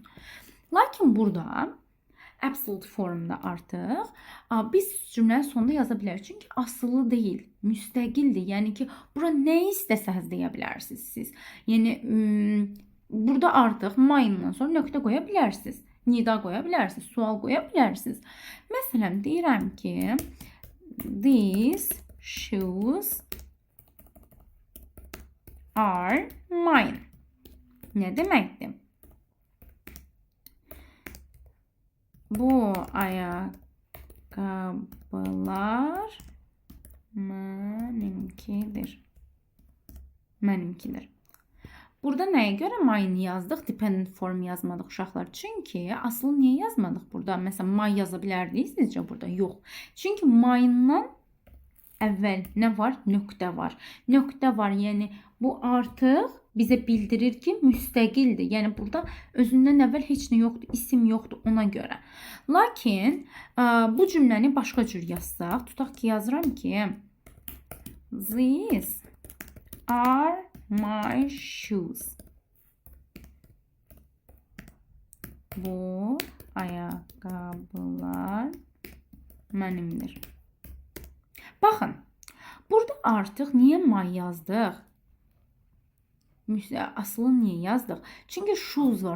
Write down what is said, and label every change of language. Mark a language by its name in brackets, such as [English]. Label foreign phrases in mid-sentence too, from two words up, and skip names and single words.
[Azerbaijani] Lakin burada absolute formda artıq biz cümlənin sonunda yaza bilərik. Çünki asılı deyil, müstəqildir. Yəni ki, bura nə istəsəz deyə bilərsiniz siz. Yəni burada artıq mine'dan sonra nöqtə qoya bilərsiniz. Nida qoya bilərsiniz, sual qoya bilərsiniz. Məsələn, deyirəm ki, [English] these shoes are mine. [Azerbaijani] Nə deməkdir? Bu ayaqqabılar mənimkidir. Mənimkidir. Burada nəyə görə mine yazdıq? [English] Dependent form [Azerbaijani] yazmadıq uşaqlar. Çünki aslı niyə yazmadıq burada? Məsələn, my yaza bilərdik sizcə burada? Yox. Çünki mine'dan əvvəl nə var? Nöqtə var. Nöqtə var, yəni bu artıq bizə bildirir ki, müstəqildir. Yəni burada özündən əvvəl heç nə yoxdur, isim yoxdur ona görə. Lakin bu cümləni başqa cür yazsaq, tutaq ki, yazıram ki, [English] these are my shoes. [Azerbaijani] Bu ayaqqabılar mənimdir. Baxın, burada artıq niyə my yazdıq? Aslı niyə yazdıq? Çünki shoes var.